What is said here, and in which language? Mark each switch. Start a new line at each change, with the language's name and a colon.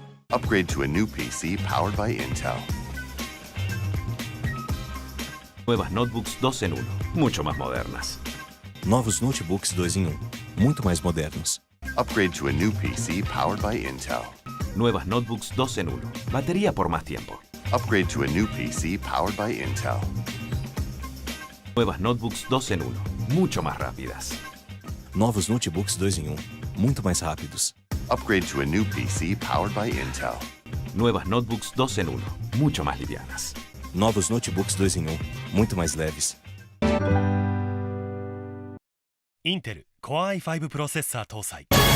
English: Upgrade to a new PC powered by Intel.
Spanish: Nuevas notebooks 2 en 1, mucho más modernas.
Portuguese: Novos notebooks 2 em 1, muito mais modernos.
English: Upgrade to a new PC powered by Intel.
Spanish: Nuevas notebooks 2 en 1, batería por más tiempo.
English: Upgrade to a new PC powered by Intel.
Spanish: Nuevas notebooks 2 en 1, mucho más rápidas.
Portuguese: Novos notebooks 2 em 1, muito mais rápidos.
English: Upgrade to a new PC powered by Intel.
Spanish: Nuevas notebooks 2 en 1, mucho más livianas.
Portuguese: Novos notebooks 2 em 1, muito mais leves.
Japanese: Intel Core i5 プロセッサー搭載。